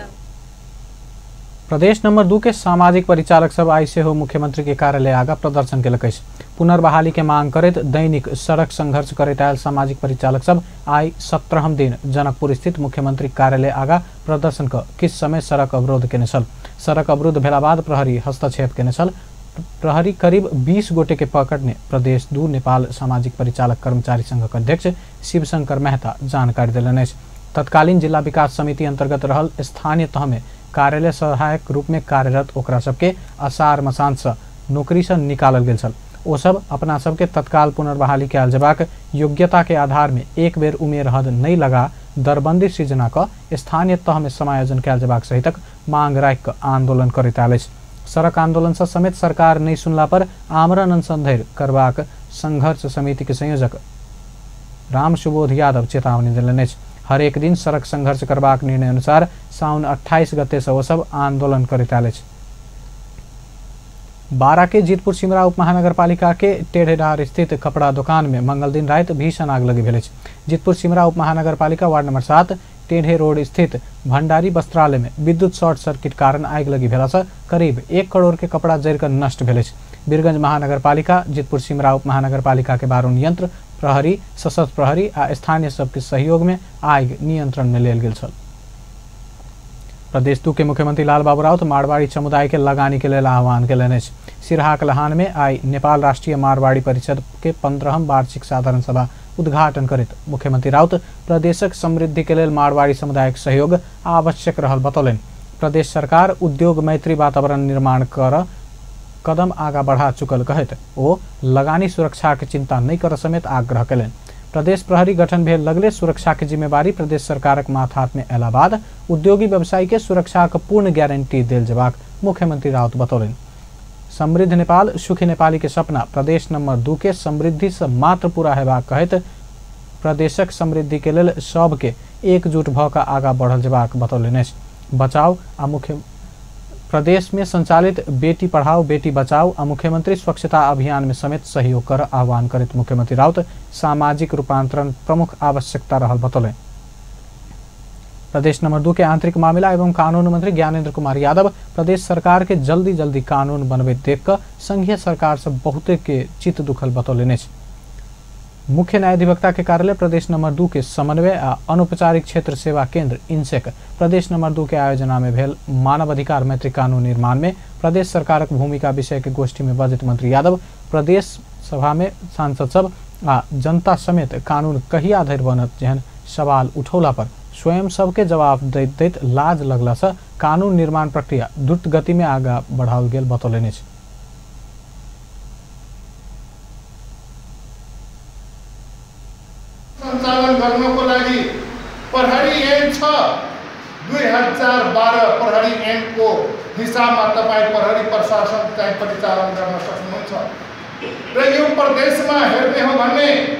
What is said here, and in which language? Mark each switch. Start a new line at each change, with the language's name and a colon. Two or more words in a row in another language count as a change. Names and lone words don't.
Maithili: प्रदेश नंबर 2 के सामाजिक परिचालक सब आई से हो मुख्यमंत्री के कार्यालय आगा प्रदर्शन केलक। पुनर्बहाली के मांग करत दैनिक सड़क संघर्ष करत आयल सामाजिक परिचालक सब आई 17हम दिन जनकपुर स्थित मुख्यमंत्री कार्यालय आगा प्रदर्शन का किस समय सड़क अवरोध केने छल। सड़क अवरुद्ध भेला बाद प्रहरी हस्तक्षेप केने छल। प्रहरी करीब 20 गोटे के पकड़ने प्रदेश 2 नेपाल सामाजिक परिचालक कर्मचारी संघ के अध्यक्ष शिवशंकर मेहता जानकारी दिलन। तत्कालीन जिला विकास समिति अंतर्गत रहल स्थानीय तह में कार्यालय सहायक रूप में कार्यरत ओकरा सबके असार मसान से नौकरी से निकालल गेल छल। ओ सब अपना सबके तत्काल पुनर्बहाली कैल जबाक योग्यता के आधार में एक बेर उमेर हद नहीं लगा दरबंदी सृजना का स्थानीय तह में समायोजन कैल जबाक सहितक मांग राख आंदोलन करैत आयल। सड़क आंदोलन से समेत सरकार नहीं सुनला पर आमरण अनशन धैर्य करबाक संघर्ष समिति के संयोजक राम सुबोध यादव चेतावनी दिलन। हर एक दिन सड़क संघर्ष करबाक निर्णय अनुसार साउन 28 गते से वो सब आंदोलन करैत आयल। बारा के जीतपुर सिमरा उप महानगरपालिका के टेढ़ेडार स्थित कपड़ा दुकान में मंगल दिन रात भीषण आग लगी भेल। जीतपुर सिमरा उप महानगरपालिका वार्ड नंबर 7 टेढ़े रोड स्थित भंडारी वस्त्रालय में विद्युत शॉर्ट सर्किट कारण आग लगी भेला से करीब 1 करोड़ के कपड़ा जरिकर नष्ट भेल। वीरगंज महानगरपालिका जीतपुर सिमरा उप महानगरपालिका के बारूद यंत्र प्रहरी सशस्त्र प्रहरी आ स्थानीय सबके सहयोग में आग नियंत्रण में लेल गेल छल। प्रदेश 2 के मुख्यमंत्री लाल बाबू राउत मारवाड़ी समुदाय के लगानी के लिए आह्वान केलनि। सिरहाक लहान में आई नेपाल राष्ट्रीय मारवाड़ी परिषद के 15हम वार्षिक साधारण सभा उद्घाटन करत मुख्यमंत्री राउत प्रदेशक समृद्धि के लिए मारवाड़ी समुदाय के सहयोग आवश्यक रहल बतौलन। प्रदेश सरकार उद्योग मैत्री वातावरण निर्माण कर कदम आगा बढ़ा चुकल कहत वो लगानी सुरक्षा के चिंता नहीं कर समेत आग्रह कलन। प्रदेश प्रहरी गठन भेल लगले सुरक्षा के जिम्मेवारी प्रदेश सरकारक माथात में अयला बाद उद्योगी व्यवसायी के सुरक्षा के पूर्ण गारंटी देल जबाक मुख्यमंत्री राउत बतौलन। समृद्ध नेपाल सुखी नेपाली के सपना प्रदेश नंबर 2 के समृद्धि से मात्र पूरा हेबाक कहत प्रदेशक समृद्धि के लेल सब के एकजुट भ क आगा बढ़ल जबाक बतौलन। बचाव आ मुख्य प्रदेश में संचालित बेटी पढ़ाओ बेटी बचाओ और मुख्यमंत्री स्वच्छता अभियान में समेत सहयोग कर आह्वान करित मुख्यमंत्री राउत सामाजिक रूपांतरण प्रमुख आवश्यकता रहल बतौले। प्रदेश नंबर 2 के आंतरिक मामला एवं कानून मंत्री ज्ञानेंद्र कुमार यादव प्रदेश सरकार के जल्दी जल्दी कानून बनबे देख कर संघीय सरकार से बहुते के चित्त दुखल बतौले। मुख्य न्यायाधिवक्ता के कार्यालय प्रदेश नंबर 2 के समन्वय आ अनौपचारिक क्षेत्र सेवा केंद्र इनसेक प्रदेश नंबर 2 के आयोजना में भेल मानव अधिकार मैत्री कानून निर्माण में प्रदेश सरकार भूमिका विषय के गोष्ठी में बजट मंत्री यादव प्रदेश सभा में सांसद सब आ जनता समेत कानून कहिया धरि बनत जेहन सवाल उठौला पर स्वयं सबके जवाब दैत लाज लगला से कानून निर्माण प्रक्रिया द्रुत गति में आगा बढ़ाओल गेल बतौले।
Nepali: सञ्चालन गर्नको लागि प्रहरी ऐन 2012 प्रहरी ऐनको हिसाबमा तपाईँ प्रहरी प्रशासन चाहिँ परिचालन गर्न सक्नुहुन्छ र यो प्रदेशमा हेर्ने हो भने